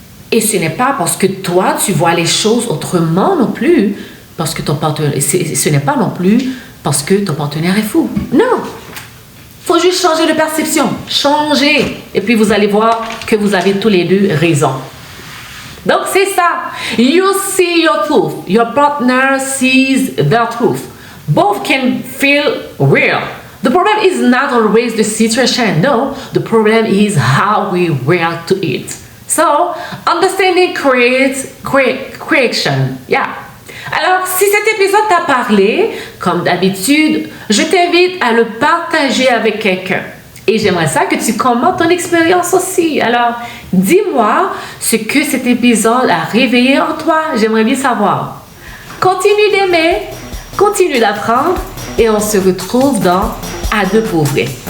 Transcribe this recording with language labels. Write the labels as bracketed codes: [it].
[fr] Et ce n'est pas parce que toi, tu vois les choses autrement non plus, parce que ton partenaire, ce n'est pas non plus parce que ton partenaire est fou. Non! Il faut juste changer de perception. Changer. Et puis vous allez voir que vous avez tous les deux raison. Donc c'est ça. [en] You see your truth. Your partner sees their truth. Both can feel real. The problem is not always the situation. No, the problem is how we react to it. So, understanding creates creation. Yeah. [fr] Alors, si cet épisode t'a parlé, comme d'habitude, je t'invite à le partager avec quelqu'un. Et j'aimerais ça que tu commentes ton expérience aussi. Alors, dis-moi ce que cet épisode a réveillé en toi. J'aimerais bien savoir. Continue d'aimer, continue d'apprendre et on se retrouve dans À deux pour vrai.